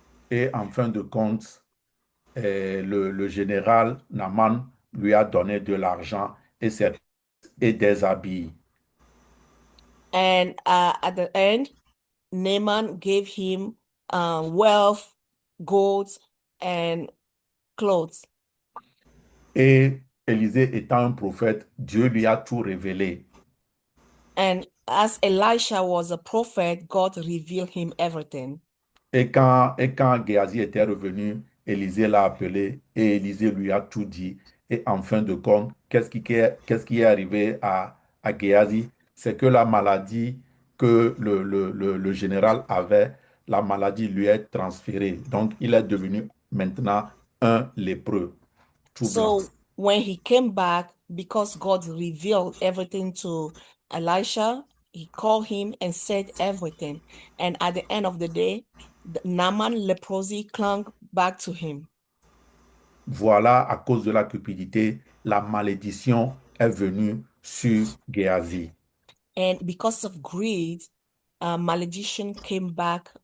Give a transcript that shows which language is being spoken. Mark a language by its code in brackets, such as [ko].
[fr] Et en fin de compte, le général Naaman lui a donné de l'argent et des habits. [en] And at the end, Naaman gave him wealth, gold, and clothes. [fr] Et Élisée étant un prophète, Dieu lui a tout révélé. [en] And as Elisha was a prophet, God revealed him everything. [fr] Et quand Géasi était revenu, Élisée l'a appelé et Élisée lui a tout dit. Et en fin de compte, qu'est-ce qui est arrivé à Géasi? C'est que la maladie que le général avait, la maladie lui est transférée. Donc, il est devenu maintenant un lépreux, tout blanc. [en] So when he came back, because God revealed everything to Elisha, he called him and said everything. And at the end of the day, the Naaman leprosy clung back to him. [fr] Voilà, à cause de la cupidité, la malédiction est venue sur Géasi. [en] And because of greed, malediction came back.